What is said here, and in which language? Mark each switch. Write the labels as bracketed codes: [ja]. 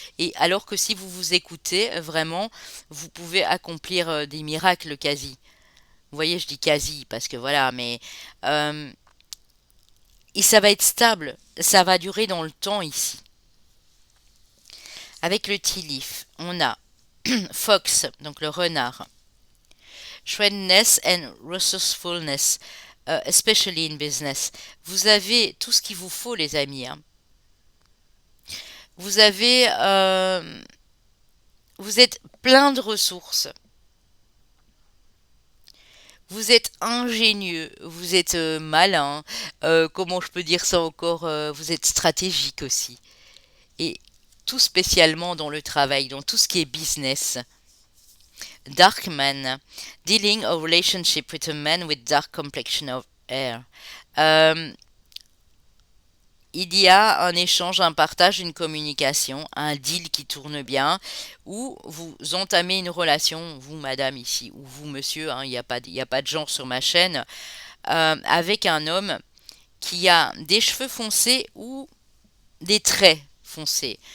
[fr] Et alors que si vous vous écoutez, vraiment, vous pouvez accomplir des miracles quasi. Vous voyez, je dis quasi, parce que voilà, mais... euh, et ça va être stable, ça va durer dans le temps ici. Avec le tea leaf, on a Fox, donc le renard. [en] Shrewdness and resourcefulness, especially in business. [fr] Vous avez tout ce qu'il vous faut, les amis, hein. Vous avez, vous êtes plein de ressources. Vous êtes ingénieux, vous êtes malin. Comment je peux dire ça encore? Vous êtes stratégique aussi. Et tout spécialement dans le travail, dans tout ce qui est business. [en] Dark man, dealing a relationship with a man with dark complexion of hair. [fr] Euh, il y a un échange, un partage, une communication, un deal qui tourne bien, ou vous entamez une relation, vous madame ici, ou vous monsieur, hein, il y a pas de genre sur ma chaîne, avec un homme qui a des cheveux foncés ou des traits foncés.